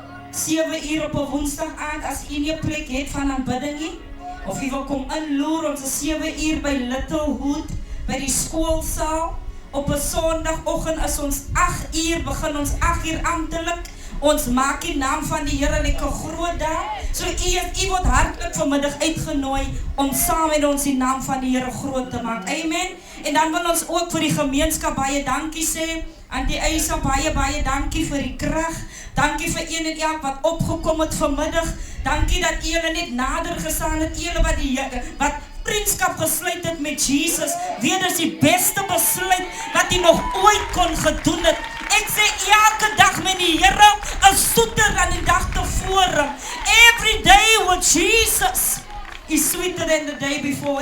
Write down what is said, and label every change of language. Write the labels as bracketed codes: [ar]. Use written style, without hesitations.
[af] 7 uur op 'n woensdag aand, as jy nie 'n plek het van aanbidding nie, of jy wil kom inloer, ons is 7 uur by Littlehood, by die skoolsaal. Op 'n Sondagoggend is ons 8 uur, begin ons 8 uur amptelik. Ons maak die naam van die Here lekker groot daar. So u word hartlik vanmiddag uitgenooi om saam met ons die naam van die Here groot te maak. Amen. En dan wil ons ook vir die gemeenskap baie dankie sê. Antie Eisa, baie dankie vir die krag. Dankie vir een en elk wat opgekom het vanmiddag. Dankie dat julle net nader gestaan het. Julle wat vriendskap gesluit het met Jesus. Weet dis die beste besluit wat jy nog ooit kon gedoen het. Ek sê elke dag met die Here is soeter dan die dag tevore. [en] Every day with Jesus is sweeter than the day before.